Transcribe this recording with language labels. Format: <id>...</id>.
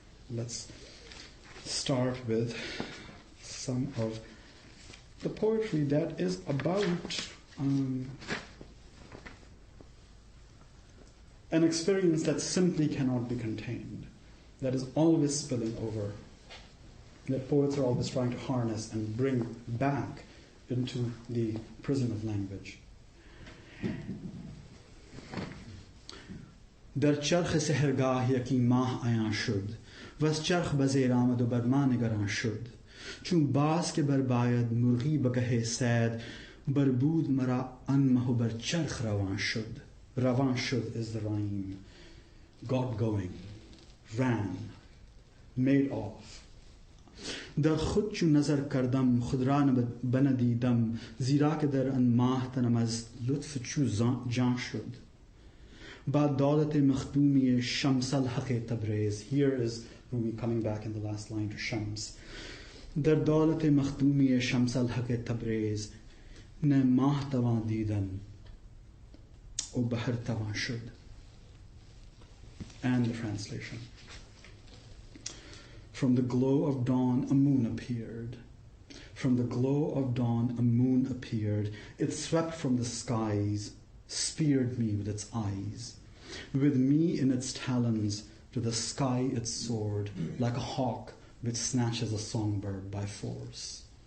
<en>Let's start with some of the poetry that is about an experience that simply cannot be contained, that is always spilling over, that poets are always trying to harness and bring back into the prison of language.</en> <fa>در چرخ سحرگاه یکی ماه عیان شد و از چرخ بزیر آمد و بر ما نگران شد چون باز که برباید مرغی بگه سید بربود مرا آن مه و بر چرخ روان شد.</fa> <en>Ravan shud is the rhyme. Got going, ran, made off.</en> <fa>در خود چون نظر کردم خود را بندیدم زیرا که در آن ماه تنم از لطف چو جان شد. با دولت مخدومی شمس الحق تبریز.</fa> <en>Here is Rumi coming back in the last line to Shams.</en> <fa>در دولت مخدومی شمس الحق تبریز نه ماه توان دیدن O Bahar Tavan Shud.</fa> <en>And the translation. From the glow of dawn a moon appeared. From the glow of dawn a moon appeared. It swept from the skies, speared me with its eyes. With me in its talons, to the sky it soared, like a hawk which snatches a songbird by force.</en>